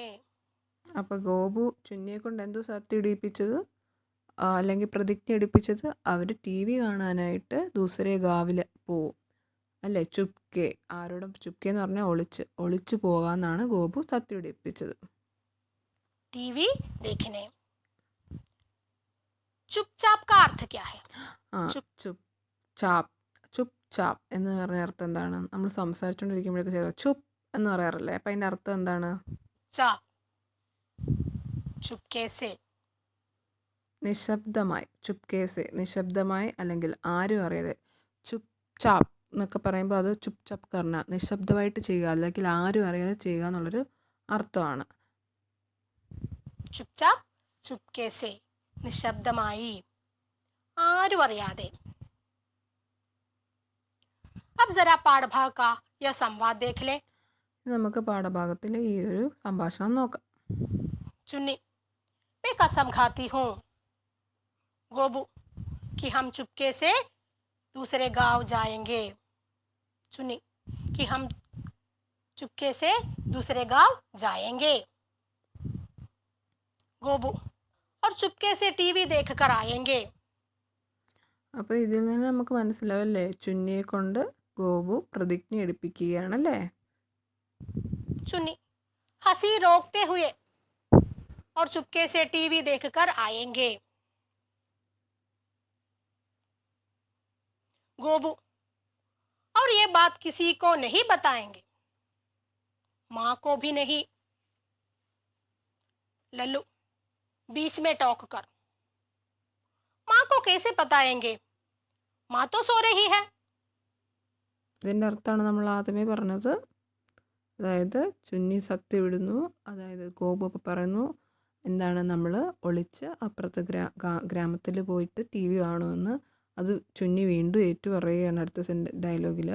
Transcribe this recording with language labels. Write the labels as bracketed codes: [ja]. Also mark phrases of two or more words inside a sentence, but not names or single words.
[ml] അപ്പോൾ ഗോപു ചുന്നിയെ കൊണ്ട് എന്തോ സത്യം ഇടിപ്പിച്ചത്, അല്ലെങ്കിൽ പ്രതിജ്ഞ എടുപ്പിച്ചത്, അവർ ടി വി കാണാനായിട്ട് ദൂസരെ ഗാവിൽ പോവും അല്ലേ. ചുപ്കെ, ആരോടും ചുപ്കെ എന്ന് പറഞ്ഞാൽ ഒളിച്ച് പോകാമെന്നാണ് ഗോപു സത്യം ഇടിപ്പിച്ചത്. [hi] टीवी देखने. चुपचाप का अर्थ क्या है? चुप चाप [ml] എന്ന് പറഞ്ഞ അർത്ഥം എന്താണ്? നമ്മൾ സംസാരിച്ചുകൊണ്ടിരിക്കുമ്പോഴേക്ക് ചില ചുപ് എന്ന് പറയാറില്ലേ, അപ്പം അതിൻ്റെ അർത്ഥം എന്താണ്? [hi] चाप. चुपके से. [ml] നിശബ്ദമായി. ചുപ്കേസെ നിശബ്ദമായി അല്ലെങ്കിൽ ആരും അറിയാതെ. [hi] चुप चाप [ml] എന്നൊക്കെ പറയുമ്പോൾ അത് [hi] चुप चाप करना, [ml] നിശബ്ദമായിട്ട് ചെയ്യുക അല്ലെങ്കിൽ ആരും അറിയാതെ ചെയ്യുക എന്നുള്ളൊരു അർത്ഥമാണ്. [hi] चुपचाप, चुपके से, निशब्दമായി, [ml] ആരും അറിയാതെ. [hi] अब जरा पाठभाग का यह संवाद देख लें. [ml] നമുക്ക് പാഠഭാഗത്തിൽ ഈ ഒരു സംഭാഷണം നോക്കാം. [hi] चुन्नी, मैं कसम खाती हूँ गोबू कि हम चुपके से दूसरे गांव जाएंगे. चुन्नी कि हम चुपके से दूसरे गांव जाएंगे. गोबू और चुपके से टीवी देखकर आएंगे. [ml] അപ്പോൾ ഇതിൽ നിന്ന് നമുക്ക് മനസ്സിലാവല്ലേ, ചുന്നിയെ കൊണ്ട് ഗോപു പ്രതിജ്ഞ എടുപ്പിക്കുകയാണല്ലേ. [hi] चुन्नी हंसी रोकते हुए और चुपके से टीवी देखकर आएंगे. गोबू और ये बात किसी को नहीं बताएंगे, माँ को भी नहीं. लल्लू बीच में टोक कर, माँ को कैसे बताएंगे, माँ तो सो रही है. [ml] ഇതിൻ്റെ അർത്ഥമാണ് നമ്മൾ ആദ്യമേ പറഞ്ഞത്. അതായത് ചുന്നി സത്യം ഇടുന്നു, അതായത് ഗോപു അപ്പോൾ പറയുന്നു എന്താണ്, നമ്മൾ ഒളിച്ച് അപ്പുറത്തെ ഗ്രാമത്തിൽ പോയിട്ട് ടി വി കാണുമെന്ന്. അത് ചുന്നി വീണ്ടും ഏറ്റു പറയുകയാണ് അടുത്ത ഡയലോഗിൽ.